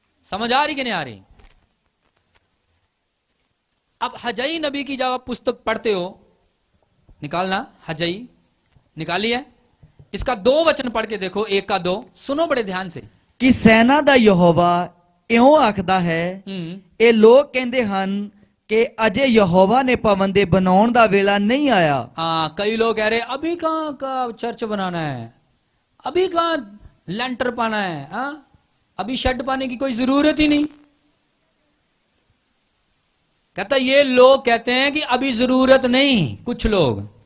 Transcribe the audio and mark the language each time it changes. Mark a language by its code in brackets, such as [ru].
[hi] समझ आ रही कि नहीं आ रही? अब हजई नबी की जब आप पुस्तक पढ़ते हो, निकालना, हजई निकाली है, इसका 2 वचन पढ़ के देखो, 1 का 2, सुनो बड़े ध्यान से। [pa] ਕਿ ਸੈਨਾ ਦਾ ਯਹੋਵਾ ਇਉਂ ਆਖਦਾ ਹੈ, ਇਹ ਲੋਕ ਕਹਿੰਦੇ ਹਨ ਕਿ ਅਜੇ ਯਹੋਵਾ ਨੇ ਭਵਨ ਦੇ ਬਣਾਉਣ ਦਾ ਵੇਲਾ नहीं आया। [hi] हाँ, कई लोग कह रहे अभी कहां का चर्च बनाना है, अभी कहां लेंटर पाना है, हाँ अभी शेड पाने की कोई जरूरत ही नहीं। कहता ये लोग कहते हैं कि अभी जरूरत नहीं, कुछ लोग।